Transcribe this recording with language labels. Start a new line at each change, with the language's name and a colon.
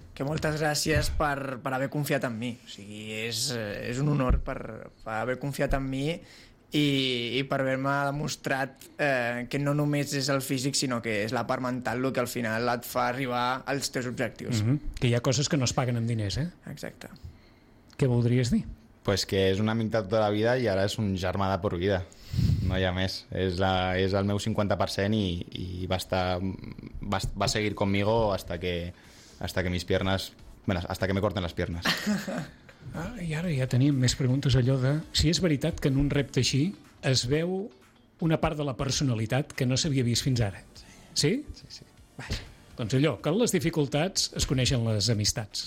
Catalan: Que moltes gràcies per haver confiat en mi. O sigui, és un honor per haver confiat en mi i per haver-me demostrat que no només és el físic sinó que és la part mental el que al final et fa arribar als teus objectius. Que hi ha coses que no es paguen amb diners, eh? Exacte. Què voldries dir? Pues que és un amic de tota la vida i ara és un germà
Spanish: de por vida,
Catalan: no hi ha més. És el meu 50% i va seguir
Spanish: conmigo hasta que mis piernas, bueno, hasta que me corten las piernas.
Catalan: Ah, i ara ja teníem més preguntes, allò de si és veritat que en un repte així es veu una part de la personalitat que no s'havia vist fins ara. Sí? Sí, sí. Vaja. Doncs allò, que en les dificultats es coneixen les amistats.